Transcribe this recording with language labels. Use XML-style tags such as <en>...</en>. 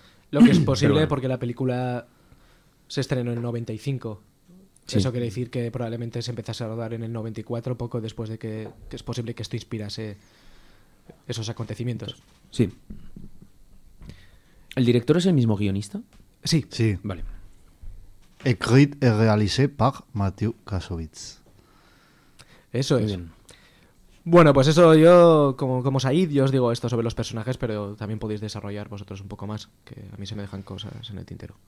<es>Lo que es posible, bueno, porque la película se estrenó en el 95. Sí. Eso quiere decir que probablemente se empezase a rodar en el 94, poco después de que es posible que esto inspirase esos acontecimientos. Sí. ¿El director es el mismo guionista? Sí. Sí. Vale.</es> <fr>Écrit et réalisé par Mathieu Kassovitz.</fr> <es>Eso es. Bien. Bueno, pues eso, yo, como Said, yo os digo esto sobre los personajes, pero también podéis desarrollar vosotros un poco más, que a mí se me dejan cosas en el tintero.</es>